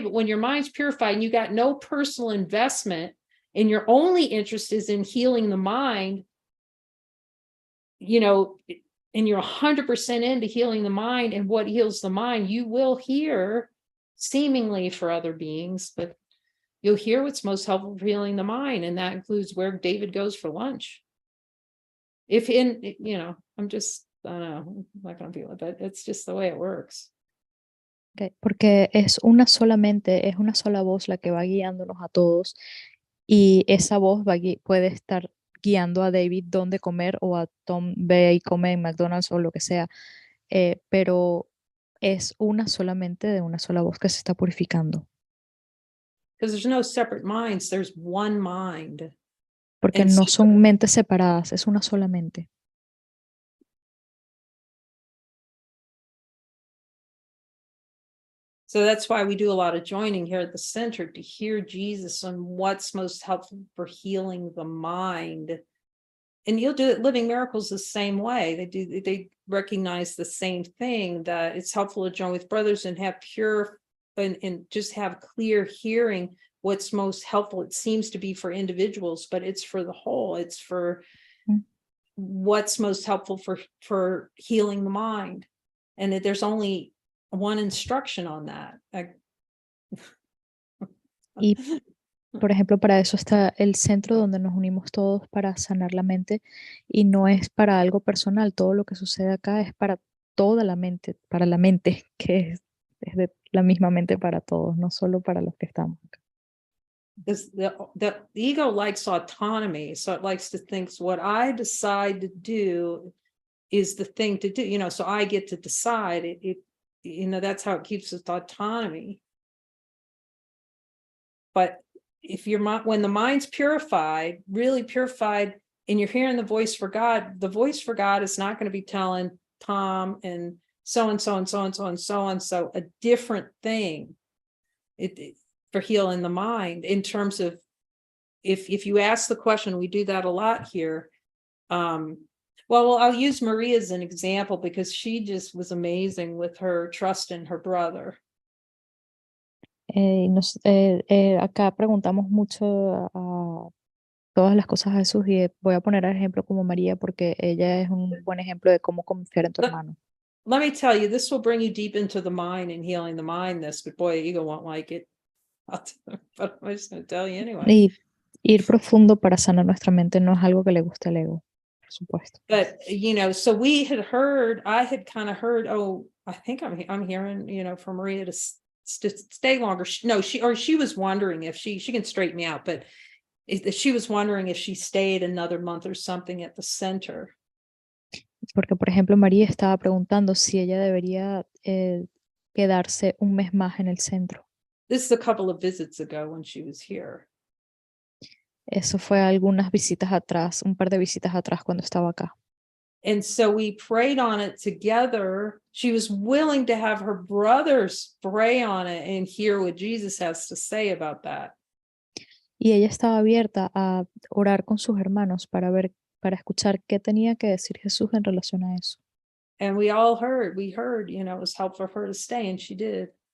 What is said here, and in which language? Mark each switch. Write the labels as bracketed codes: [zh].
[en] But when your mind's purified and you got no personal investment and your only interest is in healing the mind, you know, and you're 100% into healing the mind and what heals the mind, you will hear seemingly for other beings, but you'll hear what's most helpful for healing the mind. And that includes where David goes for lunch. If in, you know, I'm just, I don't know, I'm not going to be like that. It's just the way it works. [es] Okay, porque es una sola mente, es una sola voz la que va guiándonos a todos, y esa voz puede estar guiando a David dónde comer, o a Tom ve y come en McDonald's o lo que sea, pero es una sola mente de una sola voz que se está purificando. [en] Because there's no separate minds, there's one mind. [es] Porque no son mentes separadas, es una sola mente. [en] So that's why we do a lot of joining here at the center, to hear Jesus on what's most helpful for healing the mind. And you'll do it, Living Miracles the same way. They recognize the same thing, that it's helpful to join with brothers and have pure and just have clear hearing what's most helpful. It seems to be for individuals, but it's for the whole. It's for what's most helpful for healing the mind. And that there's only one instruction on that. [es] Y, por ejemplo, para eso está el centro donde nos unimos todos para sanar la mente, y no es para algo personal. Todo lo que sucede acá es para toda la mente, para la mente, que es de la misma mente para todos, no solo para los que estamos acá. [en] Because the ego likes autonomy, so it likes to think what I decide to do is the thing to do, you know, so I get to decide it, you know, that's how it keeps its autonomy. But if when the mind's purified, really purified, and you're hearing the voice for God is not going to be telling Tom and so and so and so and so and so and so a different thing for healing the mind. In terms of, if you ask the question, we do that a lot here. Well, I'll use Maria as an example, because she just was amazing with her trust in her brother. [es] Acá preguntamos mucho a todas las cosas a Jesús, y voy a poner el ejemplo como María, porque ella es un buen ejemplo de cómo confiar en tu hermano. [en] Let me tell you, this will bring you deep into the mind and healing the mind, but boy, the ego won't like it. But I'm just going to tell you anyway. [es] Y ir profundo para sanar nuestra mente no es algo que le guste al ego, por supuesto. [en] But, you know, so I had kind of heard, oh, I think I'm hearing, you know, from Maria to stay longer. She was wondering if she can straighten me out, but she was wondering if she stayed another month or something at the center. [es] Porque, por ejemplo, María estaba preguntando si ella debería quedarse un mes más en el centro. [en] This is a couple of visits ago when she was here. [es] Eso fue algunas visitas atrás, un par de visitas atrás cuando estaba acá. [en] And so we prayed on it together. She was willing to have her brothers pray on it and hear what Jesus has to say about that. [es] Y ella estaba abierta a orar con sus hermanos para escuchar qué tenía que decir Jesús en relación a eso. [en] And we heard, you know, it was helpful for her to stay, and she did.